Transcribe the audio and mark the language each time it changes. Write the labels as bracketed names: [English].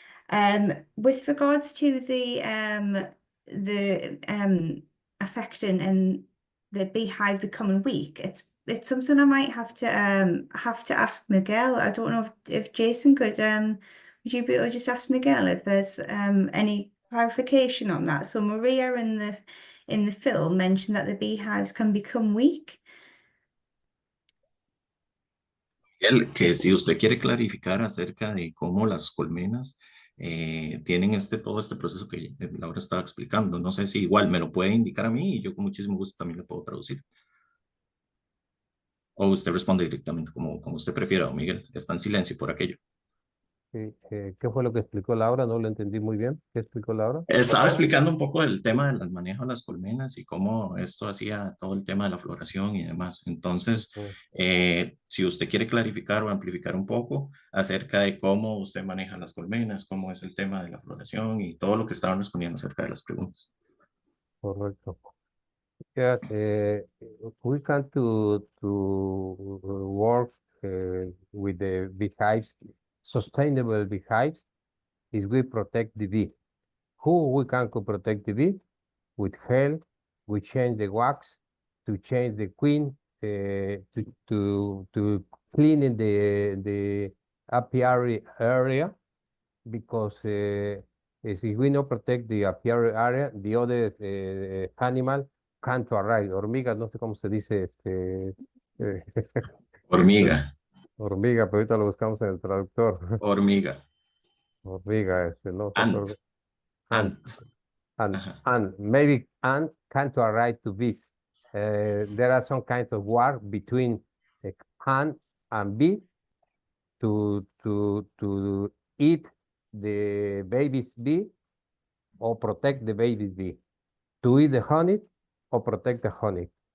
[English] With regards to the affecting and the beehive becoming weak, it's something I might have to ask Miguel. I don't know if Jason could would you be able to just ask Miguel if there's any clarification on that? So Maria in the film mentioned that the beehives can become weak. [Spanish] Que si usted quiere clarificar acerca de cómo las colmenas tienen todo este proceso que Laura estaba explicando, no sé si igual me lo puede indicar a mí y yo con muchísimo gusto también lo puedo traducir. O usted responde directamente como usted prefiera, don Miguel. Está en silencio por aquello. ¿Qué fue lo que explicó Laura? No lo entendí muy bien. ¿Qué explicó Laura? Estaba explicando un poco el tema del manejo de las colmenas y cómo esto hacía todo el tema de la floración y demás. Entonces, si usted quiere clarificar o amplificar un poco acerca de cómo usted maneja las colmenas, cómo es el tema de la floración y todo lo que estaban respondiendo acerca de las preguntas. Correcto. [English] Yes, we can to work with the beehives, sustainable beehives, is we protect the bee. Who we can protect the bee? With help, we change the wax, to change the queen, to cleaning the apiary area, because if we not protect the apiary area, the other animal can't arrive. [Spanish] Hormigas, no sé cómo se dice, Hormiga. Hormiga, pero ahorita lo buscamos en el traductor. Hormiga. Hormiga, no. [English] Ant. And maybe ant can't arrive to bees. There are some kinds of war between ant and bee to eat the baby's bee or protect the baby's bee, to eat the honey or protect the honey.